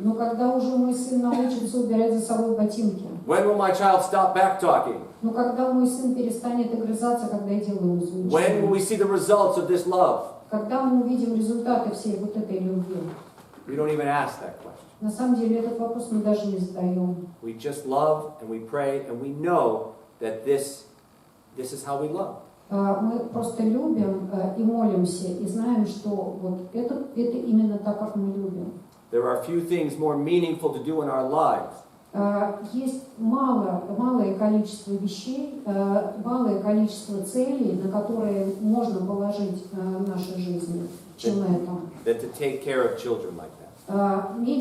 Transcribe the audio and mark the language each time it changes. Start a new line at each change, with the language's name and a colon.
Russian: Ну когда уже мой сын научится убирать за собой ботинки?
English: When will my child stop backtalking?
Russian: Ну когда мой сын перестанет огрызаться, когда я делаю ему замечания?
English: When will we see the results of this love?
Russian: Когда мы увидим результаты всей вот этой любви?
English: We don't even ask that question.
Russian: На самом деле этот вопрос мы даже не задаем.
English: We just love and we pray and we know that this is how we love.
Russian: Мы просто любим и молимся, и знаем, что вот это именно так, как мы любим.
English: There are few things more meaningful to do in our lives.
Russian: Есть малое количество вещей, малое количество целей, на которые можно положить в нашей жизни, чем это.
English: Than to take care of children like that.